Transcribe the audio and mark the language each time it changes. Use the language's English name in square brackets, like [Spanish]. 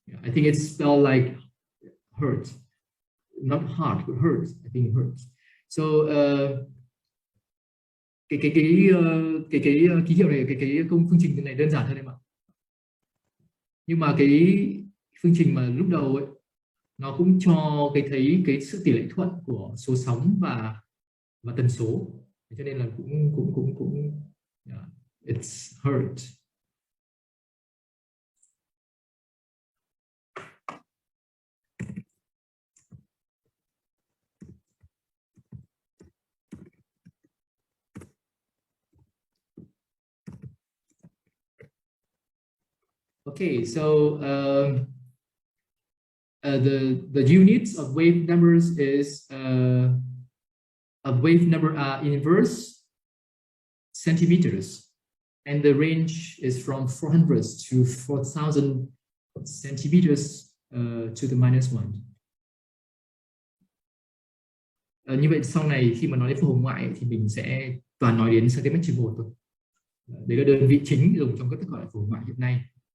[English] Yeah, I think it's spelled like hertz, not heart, but hertz. I think hertz. [Vietnamese] So cái ký hiệu này, cái phương trình này đơn giản hơn em ạ. Nhưng mà cái phương trình mà lúc đầu ấy nó cũng cho thấy cái sự tỷ lệ thuận của số sóng và tần số, cho nên là cũng [English] yeah, it's hertz. Okay, so the units of wave numbers is a wave number are inverse centimeters, and the range is from 400 to 4,000 centimeters to the -1. [Vietnamese] Như vậy sau này khi mà nói đến phổ hồng ngoại thì mình sẽ toàn nói đến cm/1 thôi. Đấy là đơn vị chính dùng trong các thức gọi là phổ hồng ngoại hiện nay.